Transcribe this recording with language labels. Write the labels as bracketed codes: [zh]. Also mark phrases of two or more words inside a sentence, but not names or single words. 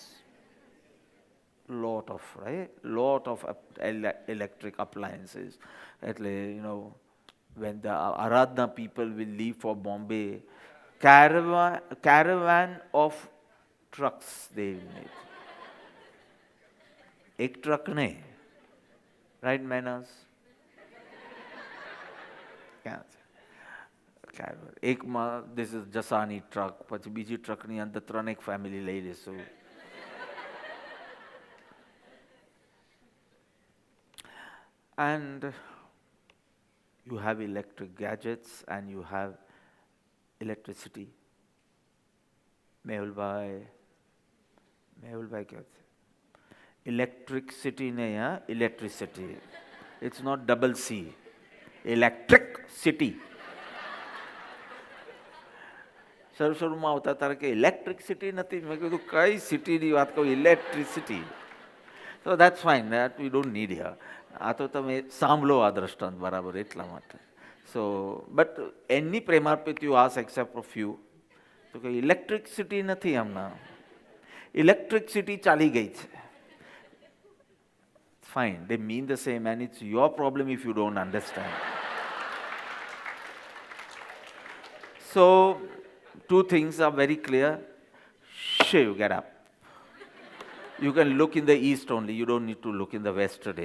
[en] Lot of electric appliances. When the Aradhana people will leave for Bombay, caravan of trucks they will need. [gu] એક ટ્રક નહીં, [en] right manners? [gu] ક્યાં છે? એકમાં [en] this is [gu] જસાની ટ્રક, પછી બીજી ટ્રકની અંદર 3 ફેમિલી લઈ લેશું. [en] And you have electric gadgets and you have electricity. [gu] મેહુલભાઈ કહે છે electricity [hi] नहीं है, [gu] electricity. [en] It's not double C. Electric city. [gu] શરૂમાં આવતા તારે કે [en] electric city [gu] નથી, મેં કીધું કઈ સિટીની વાત કહું? ઇલેક્ટ્રિસિટી. [en] So that's fine, that we don't need here. [gu] આ તો તમે સાંભળો આ દ્રષ્ટાંત બરાબર એટલા માટે. [en] So, but any પ્રેમાર્પિત you ask except for few, [gu] તો કે [en] electric city [gu] નથી હમણાં, [en] electric city [gu] ચાલી ગઈ છે. [en] Fine, they mean the same, and it's your problem if you don't understand. So, two things are very clear. Shiv, get up. You can look in the east only, you don't need to look in the west today.